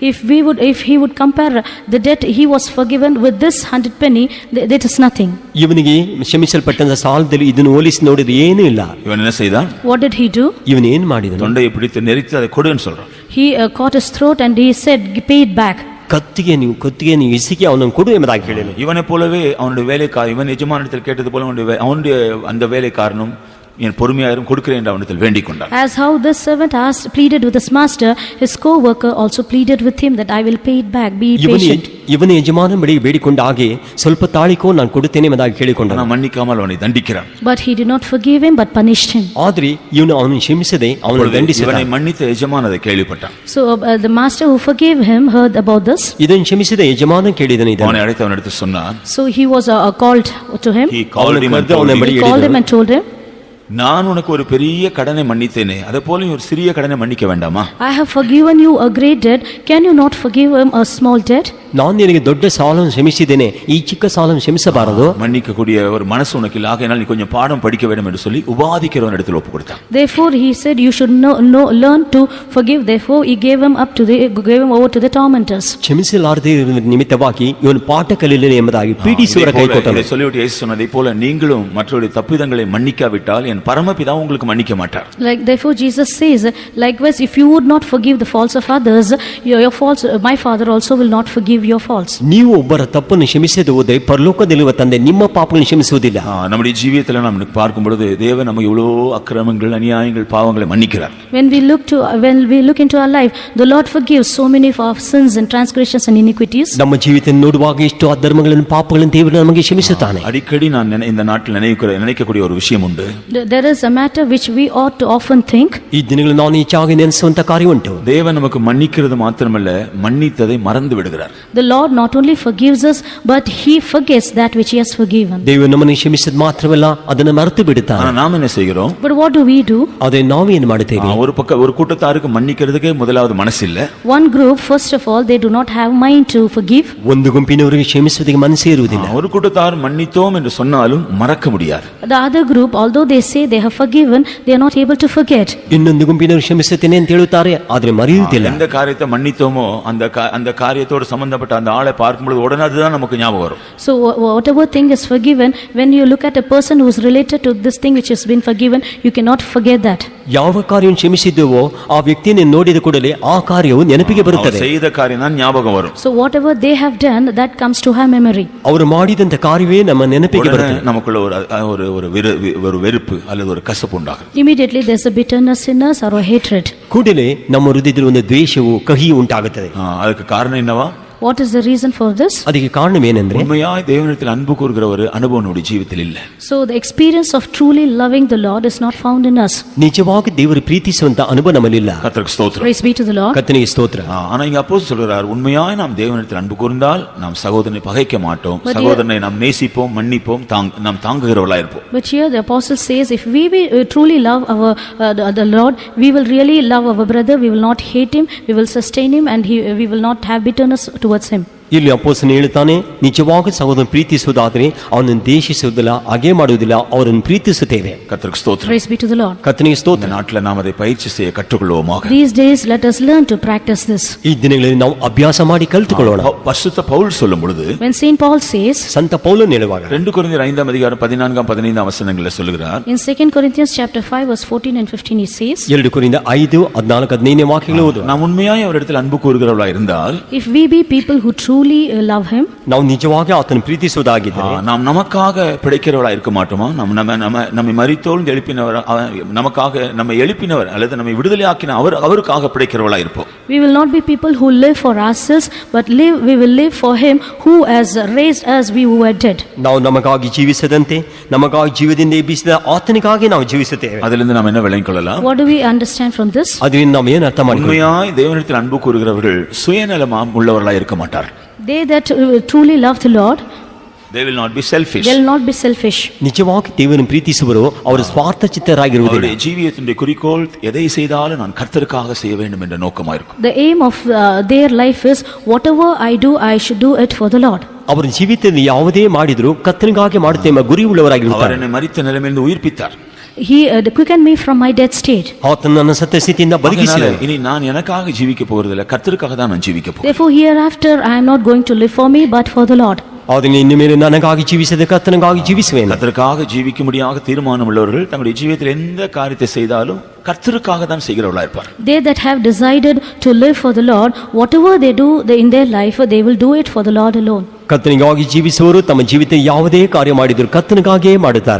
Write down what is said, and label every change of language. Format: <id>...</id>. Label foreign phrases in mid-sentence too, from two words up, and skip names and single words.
<en>If he would compare the debt he was forgiven with this 100 penny, that is nothing.</en> <kn>ಇವನಿಗೆ ಕ್ಷಮಿಸಲ್ಪಟ್ಟಂತ ಸಾಲದಲ್ಲಿ ಇದನ್ನು ಹೋಲಿಸಿ ನೋಡಿದ್ರೆ ಏನೂ ಇಲ್ಲ.</kn> <ta>இவன் என்ன செய்தான்?</ta> <en>What did he do?</en> <kn>ಇವನು ಏನ್ ಮಾಡಿದನು?</kn> <ta>தொண்டையை பிடித்து நெரித்து அதை கொடுன்னு சொல்றான்.</ta> <en>He caught his throat and he said, pay it back.</en> <kn>ಕತ್ತಿಗೆ ನೀವು ಇಸಿಕೆ ಅವನನ್ನು ಕೊಡು ಎಂಬುದಾಗಿ ಹೇಳಿದನು.</kn> <ta>இவனை போலவே அவனுடைய வேலைக்காரன் இவன் எஜமானிடத்தில் கேட்டது போல அவனுடைய அந்த வேலைக்காரனும் என் பொறுமையாயிரும் கொடுக்கிறேன் என்று அவனிடத்தில் வேண்டிக் கொண்டான்.</ta> <en>As how this servant pleaded with his master, his co-worker also pleaded with him that I will pay it back, be patient.</en> <kn>ಇವನ ಯಜಮಾನ ಬಳಿ ಬೇಡಿಕೊಂಡ ಹಾಗೆ ಸ್ವಲ್ಪ ತಾಳಿಕೋ ನಾನು ಕೊಡುತ್ತೇನೆ ಎಂಬುದಾಗಿ ಕೇಳಿಕೊಂಡನು.</kn> <ta>மன்னிக்காமல் அவனை தண்டிக்கிறான்.</ta> <en>But he did not forgive him but punished him.</en> <kn>ಆದ್ರೆ ಅವನು ಕ್ಷಮಿಸದೆ ಅವನನ್ನು ದಂಡಿಸಿದ.</kn> <ta>ಇವனை மன்னித்த எஜமான் அதை கேள்விப்பட்டான்.</ta> <en>So the master who forgave him heard about this.</en> <kn>ಇದನ್ನು ಕ್ಷಮಿಸಿದ ಯಜಮಾನ ಕೇಳಿದನು ಇದನ್ನು.</kn> <ta>அவனை அழைத்து அவனிடத்தில் சொன்னான்.</ta> <en>So he was called to him. He called him and told him,</en> <ta>நான் உனக்கு ஒரு பெரிய கடனை மன்னித்தேனே, அதே போல ஒரு சிறிய கடனை மன்னிக்க வேண்டாமா?</ta> <en>I have forgiven you a great debt, can you not forgive him a small debt?</en> <kn>ನಾನು ನಿನಗೆ ದೊಡ್ಡ ಸಾಲವನ್ನು ಕ್ಷಮಿಸಿದ್ದೇನೆ, ಈ ಚಿಕ್ಕ ಸಾಲವನ್ನು ಕ್ಷಮಿಸಬಾರದು?</kn> <ta>மன்னிக்கக்கூடிய ஒரு மனசு உனக்கு இல்லை, ஆகையால் நீ கொஞ்சம் பாடம் படிக்க வேண்டும் என்று சொல்லி உபாதிக்கிறவன் இடத்தில் ஒப்பு கொடுத்தான்.</ta> <en>Therefore he said you should learn to forgive. Therefore he gave him over to the tormentors.</en> <kn>ಕ್ಷಮಿಸಲಾರದೆ ನಿಮಿತ್ತವಾಗಿ ಇವನು ಪಾಠ ಕಲಿಯಲಿಲ್ಲ ಎಂಬುದಾಗಿ ಪೀಡಿಸುವರ ಕೈ ಕೊಟ್ಟನು.</kn> <ta>இதை சொல்லிவிட்டு இயேசு சொன்னதை போல நீங்களும் மற்றவருடைய தப்பிதங்களை மன்னிக்காவிட்டால் என் பரமபிதா உங்களுக்கு மன்னிக்க மாட்டார்.</ta> <en>Like therefore Jesus says, likewise if you would not forgive the faults of others, your faults my Father also will not forgive your faults.</en> <kn>ನೀವು ಒಬ್ಬರ ತಪ್ಪನ್ನು ಕ್ಷಮಿಸದೆ ಹೋದರೆ ಪರಲೋಕದಲ್ಲಿರುವ ತಂದೆ ನಿಮ್ಮ ಪಾಪಗಳನ್ನು ಕ್ಷಮಿಸುವುದಿಲ್ಲ.</kn> <ta>நம்முடைய ஜீவியத்தில் நாம் பார்க்கும் பொழுது தேவன் நமக்கு எவ்வளவு அக்கிரமங்கள், அநியாயங்கள், பாவங்களை மன்னிக்கிறார்.</ta> <en>When we look into our life, the Lord forgives so many of our sins and transgressions and iniquities.</en> <kn>ನಮ್ಮ ಜೀವಿತ ನೋಡುವಾಗ ಎಷ್ಟು ಅಧರ್ಮಗಳನ್ನು ಪಾಪಗಳನ್ನು ದೇವರು ನಮಗೆ ಕ್ಷಮಿಸುತ್ತಾನೆ.</kn> <ta>அடிக்கடி நான் இந்த நாட்டில் நினைக்கக்கூடிய ஒரு விஷயம் உண்டு.</ta> <en>There is a matter which we ought to often think.</en> <kn>ಈ ದಿನಗಳಲ್ಲಿ ನಾನು ಹೆಚ್ಚಾಗಿ ನೆನೆಸುವಂತ ಕಾರ್ಯ ಉಂಟು.</kn> <ta>தேவன் நமக்கு மன்னிக்கிறது மாத்திரமல்ல, மன்னித்ததை மறந்து விடுகிறார்.</ta> <en>The Lord not only forgives us but he forgets that which he has forgiven.</en> <kn>ದೇವರು ನಮ್ಮನ್ನು ಕ್ಷಮಿಸಿದ ಮಾತ್ರವಲ್ಲ, ಅದನ್ನು ಮರೆತು ಬಿಡುತ್ತಾನೆ.</kn> <ta>ஆனா நாம் என்ன செய்கிறோம்?</ta> <en>But what do we do?</en> <kn>ಅದೇ ನಾವು ಏನು ಮಾಡುತ್ತೇವೆ?</kn> <ta>ஒரு கூட்டத்தாருக்கு மன்னிக்கிறதுக்கு முதலாவது மனசு இல்ல.</ta> <en>One group, first of all, they do not have mind to forgive.</en> <kn>ಒಂದು ಗುಂಪಿನವರಿಗೆ ಕ್ಷಮಿಸುವುದಕ್ಕೆ ಮನಸ್ಸೇ ಇರುವುದಿಲ್ಲ.</kn> <ta>ஒரு கூட்டத்தார் மன்னித்தோம் என்று சொன்னாலும் மறக்க முடியாது.</ta> <en>The other group, although they say they have forgiven, they are not able to forget.</en> <kn>ಇನ್ನೊಂದು ಗುಂಪಿನವರು ಕ್ಷಮಿಸುತ್ತೇನೆ ಅಂತ ಹೇಳುತ್ತಾರೆ, ಆದರೆ ಮರೆಯುವುದಿಲ್ಲ.</kn> <ta>எந்த காரியத்தை மன்னித்தோமோ அந்த காரியத்தோடு சம்பந்தப்பட்ட மன்னிக்கப்பட்ட அந்த ஆளை பார்க்கும்போது உடனே அதுதான் நமக்கு ஞாபகம் வரும்.</ta> <en>So whatever thing is forgiven, when you look at a person who is related to this thing which has been forgiven, you cannot forget that.</en> <kn>ಯಾವ ಕಾರ್ಯವನ್ನು ಕ್ಷಮಿಸಿದ್ದೇವೋ ಆ ವ್ಯಕ್ತಿಯನ್ನು ನೋಡಿದ ಕೂಡಲೇ ಆ ಕಾರ್ಯವು ನೆನಪಿಗೆ</kn> <ta>அவர்</ta> <kn>ಬರುತ್ತದೆ.</kn> <ta>செய்த காரியம் தான் ஞாபகம் வரும்.</ta> <en>So whatever they have done, that comes to her memory.</en> <kn>ಅವರು ಮಾಡಿದಂತ ಕಾರ್ಯವೇ ನಮ್ಮ ನೆನಪಿಗೆ</kn> <ta>உடனே</ta> <kn>ಬರುತ್ತದೆ.</kn> <ta>நமக்குள்ள ஒரு வெறுப்பு அல்லது ஒரு கசப்பு உண்டாகும்.</ta> <en>Immediately there's a bitterness in us or a hatred.</en> <kn>ಕೂಡಲೇ ನಮ್ಮ ಹೃದಯದಲ್ಲಿ ಒಂದು ದ್ವೇಷವು ಕಹಿಯು ಉಂಟಾಗುತ್ತದೆ.</kn> <ta>அதுக்கு காரணம் என்னவா?</ta> <en>What is the reason for this?</en> <kn>ಅದಕ್ಕೆ ಕಾರಣವೇನೆಂದ್ರೆ</kn> <ta>உண்மையாய் தேவனிடத்தில் அன்பு கூறுகிற ஒரு அனுபவம் நம்முடைய ஜீவிதத்தில் இல்லை.</ta> <en>So the experience of truly loving the Lord is not found in us.</en> <kn>ನಿಜವಾಗಿ ದೇವರು ಪ್ರೀತಿಸುವಂತ ಅನುಭವ ನಮ್ಮಲ್ಲಿಲ್ಲ.</kn> <ta>கர்த்தருக்கு ஸ்தோத்திரம்.</ta> <en>Praise be to the Lord.</en> <kn>ಕರ್ತನಿಗೆ ಸ್ತೋತ್ರ.</kn> <ta>ஆனா இங்க அப்போஸ்தலர் சொல்றார், உண்மையாய் நாம் தேவனிடத்தில் அன்பு கூர்ந்தால் நாம் சகோதரனை பகைக்க மாட்டோம், சகோதரனை நாம் நேசிப்போம், மன்னிப்போம், நாம் தாங்குகிறவர்களாய் இருப்போம்.</ta> <en>But here the apostle says, if we truly love our the Lord, we will really love our brother, we will not hate him, we will sustain him, and we will not have bitterness towards him.</en> <kn>ಇಲ್ಲಿ ಅಪೊಸ್ತಲನು ಹೇಳುತ್ತಾನೆ, ನಿಜವಾಗಿ ಸಹೋದರನ ಪ್ರೀತಿಸುವುದಾದರೆ ಅವನನ್ನು ದ್ವೇಷಿಸುವುದಿಲ್ಲ, ಹಾಗೆ ಮಾಡುವುದಿಲ್ಲ, ಅವರನ್ನು ಪ್ರೀತಿಸುತ್ತೇವೆ.</kn> <ta>கர்த்தருக்கு ஸ்தோத்திரம்.</ta> <en>Praise be to the Lord.</en> <kn>ಕರ್ತನಿಗೆ</kn> <ta>இந்த</ta> <kn>ಸ್ತೋತ್ರ.</kn> <ta>நாட்டில் நாம் அதை பயிற்சி செய்ய கற்றுக்கொள்வோமாக.</ta> <en>These days let us learn to practice this.</en> <kn>ಈ ದಿನಗಳಲ್ಲಿ ನಾವು ಅಭ್ಯಾಸ ಮಾಡಿ ಕಲಿತುಕೊಳ್ಳೋಣ.</kn> <ta>பரிசுத்த பவுல் சொல்லும் பொழுது,</ta> <en>When Saint Paul says</en> <kn>ಸಂತ ಪೌಲನು ಹೇಳುವಾಗ</kn> <ta>2 கொரிந்தியர் 5 அதிகாரம் 14 15 வசனங்களில் சொல்கிறார்,</ta> <en>in 2 Corinthians chapter 5 verse 14 and 15, he says,</en> <kn>2 ಕೊರಿಂಥ 5 14 15 ವಾಕ್ಯಗಳು ಓದು.</kn> <ta>நாம் உண்மையாய் அவரிடத்தில் அன்பு கூறுகிறவர்களாய் இருந்தால்,</ta> <en>if we be people who truly love him,</en> <kn>ನಾವು ನಿಜವಾಗಿ ಆತನ ಪ್ರೀತಿಸುವುದಾಗಿದ್ದರೆ</kn> <ta>நாம் நமக்காக பிழைக்கிறவர்களாய் இருக்க மாட்டோமா? நம்மை மரித்தோழ்ந்து எழுப்பினவர், நமக்காக நம்மை எழுப்பினவர் அல்லது நம்மை விடுதலையாக்கின அவருக்காக பிழைக்கிறவர்களாய் இருப்போம்.</ta> <en>we will not be people who live for ourselves, but we will live for him who has raised us, we who were dead.</en> <kn>ನಾವು ನಮಗಾಗಿ ಜೀವಿಸದಂತೆ ನಮಗಾಗಿ ಜೀವದಿಂದ ಎಬ್ಬಿಸಿದ ಆತನಿಗಾಗಿ ನಾವು ಜೀವಿಸುತ್ತೇವೆ.</kn> <ta>அதிலிருந்து நாம் என்ன விளங்கிக் கொள்ளலாம்?</ta> <en>What do we understand from this?</en> <kn>ಅದರಿಂದ ನಾವು ಏನು ಅರ್ಥ ಮಾಡಿಕೊಳ್ಳೋಣ?</kn> <ta>உண்மையாய் தேவனிடத்தில் அன்பு கூறுகிறவர்கள் சுயநலமாம் உள்ளவர்களாய் இருக்க மாட்டார்.</ta> <en>They that truly love the Lord, they will not be selfish. they will not be selfish.</en> <kn>ನಿಜವಾಗಿ ದೇವರನ್ನು ಪ್ರೀತಿಸುವರು ಅವರು ಸ್ವಾರ್ಥ ಚಿತ್ತರಾಗಿರುವುದಿಲ್ಲ.</kn> <ta>அவருடைய ஜீவியத்தினுடைய குறிக்கோள் எதை செய்தாலும் நான் கர்த்தருக்காக செய்ய வேண்டும் என்ற நோக்கமாக இருக்கும்.</ta> <en>The aim of their life is, whatever I do, I should do it for the Lord.</en> <kn>ಅವರ ಜೀವಿತದಲ್ಲಿ ಯಾವುದೇ ಮಾಡಿದ್ರು ಕರ್ತನಿಗಾಗಿ ಮಾಡುತ್ತೇವೆ ಎಂಬ ಗುರಿ ಉಳ್ಳವರಾಗಿರುತ್ತಾರೆ.</kn> <ta>அவர் என்னை மரித்த நிலைமையிலிருந்து உயிர்ப்பித்தார்.</ta> <en>He quickened me from my dead state.</en> <kn>ಆತನು ನನ್ನ ಸತ್ಯ ಸ್ಥಿತಿಯಿಂದ ಬದುಕಿಸಿದನು.</kn> <ta>இனி நான் எனக்காக ஜீவிக்க போகிறதில்லை, கர்த்தருக்காக தான் நான் ஜீவிக்க போகிறேன்.</ta> <en>Therefore hereafter I am not going to live for me, but for the Lord.</en> <kn>ಆದರೆ ಇನ್ನು ಮೇಲೆ ನನಗಾಗಿ ಜೀವಿಸದೆ ಕರ್ತನಿಗಾಗಿ ಜೀವಿಸುವೇನು.</kn> <ta>கர்த்தருக்காக ஜீவிக்கும்படியாக தீர்மானம் உள்ளவர்கள் தங்களுடைய ஜீவியத்தில் எந்த காரியத்தை செய்தாலும் கர்த்தருக்காக தான் செய்கிறவர்களா இருப்பார்.</ta> <en>They that have decided to live for the Lord, whatever they do in their life, they will do it for the Lord alone.</en> <kn>ಕರ್ತನಿಗಾಗಿ ಜೀವಿಸುವವರು ತಮ್ಮ ಜೀವಿತ ಯಾವುದೇ ಕಾರ್ಯ ಮಾಡಿದ್ರು ಕರ್ತನಿಗಾಗಿಯೇ ಮಾಡುತ್ತಾರೆ.</kn>